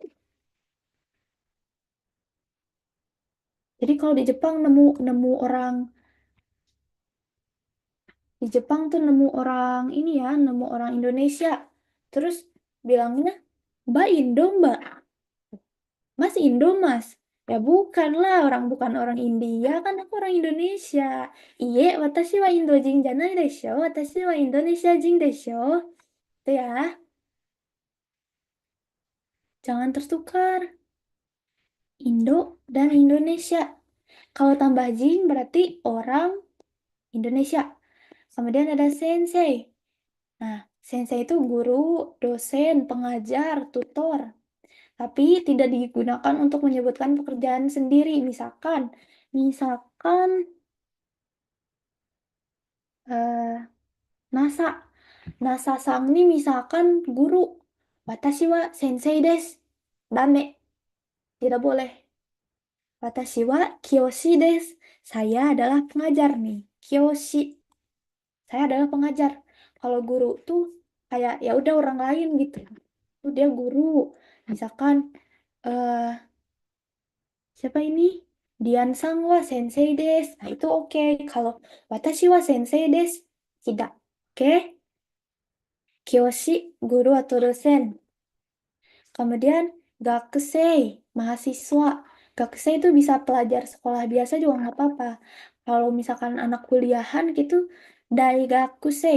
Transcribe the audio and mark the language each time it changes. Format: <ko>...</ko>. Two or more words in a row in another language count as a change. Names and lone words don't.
<id>Jadi kalau di Jepang nemu orang di Jepang tuh nemu orang ini ya, nemu orang Indonesia. Terus bilangnya, Mbak Indo, Mbak. Mas Indo, Mas. Ya bukanlah, bukan orang India, kan aku orang Indonesia.</id> <ja>いいえ、私はインド人じゃないでしょ、私はインドネシア人でしょ.</ja> <id>Itu ya. Jangan tertukar. Indo dan Indonesia. Kalau tambah jing berarti orang Indonesia. Kemudian ada sensei. Nah, sensei itu guru, dosen, pengajar, tutor. Tapi tidak digunakan untuk menyebutkan pekerjaan sendiri. Misalkan NASA. NASA sang ini misalkan guru.</id> <ja>私は先生です.</ja> <id>Dame. Tidak boleh.</id> <ja>私は教師です.</ja> <id>Saya adalah pengajar nih. Kiyoshi. Saya adalah pengajar. Kalau guru tuh kayak ya udah orang lain gitu. Dia guru. Misalkan siapa ini?</id> <ja>Dianさんは先生です.</ja> <id>Nah, itu oke. Kalau</id> <ja>私は先生です,</ja> <id>tidak. Oke? Kiyoshi, guru atau dosen. Kemudian gakusei, mahasiswa. Gakusei itu bisa pelajar sekolah biasa juga nggak apa-apa. Kalau misalkan anak kuliahan gitu, daigakusei.</id>